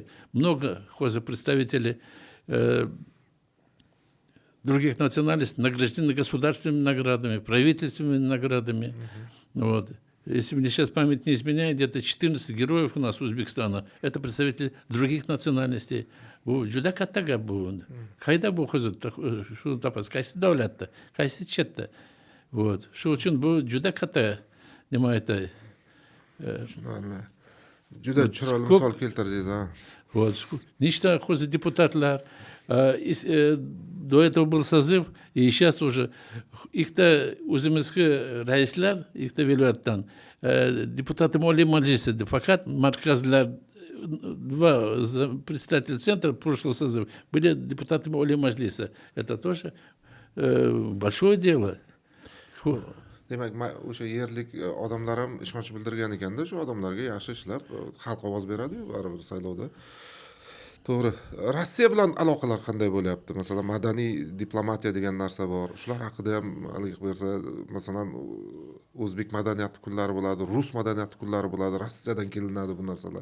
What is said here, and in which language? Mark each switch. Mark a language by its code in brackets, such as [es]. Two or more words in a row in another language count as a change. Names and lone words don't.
[ru] Много представителей других национальностей награждены государственными наградами, правительственными наградами. Вот. Если мне сейчас память не изменяет, где-то 14 героев у нас Узбекистана. Это представители других национальностей. [uz] Bu juda katta gap bu. Qayda bu huzur shuni topasiz, qaysi davlatda, qaysi chetda. [ru] Вот. [uz] Shu uchun bu juda katta nima aytay. Juda chiroyli misol keltirdingiz, ha. [ru] Вот. Нечто хозяин депутатlar, до этого был созыв, и сейчас уже их-то [uz] o'zimizga raislar, их-то viloyatdan депутаты Oliy Majlisi, fakat markazlar, [ru] два председателя центра прошлого созыва были депутатами Oliy Majlisi. Это тоже большое дело. [uz] Demak, o'sha yerlik odamlar ham ishonch bildirgan ekanda, shu odamlarga yaxshi ishlab, xalq ovoz beradi-yu baribir saylovda. To'g'ri. Rossiya bilan aloqalar qanday bo'lyapti? Masalan, madaniy diplomatiya degan narsa bor. Shular haqida ham aniq bersa, masalan, o'zbek madaniyati kunlari bo'ladi, rus madaniyati kunlari bo'ladi, Rossiyadan kelinadi bu narsalar.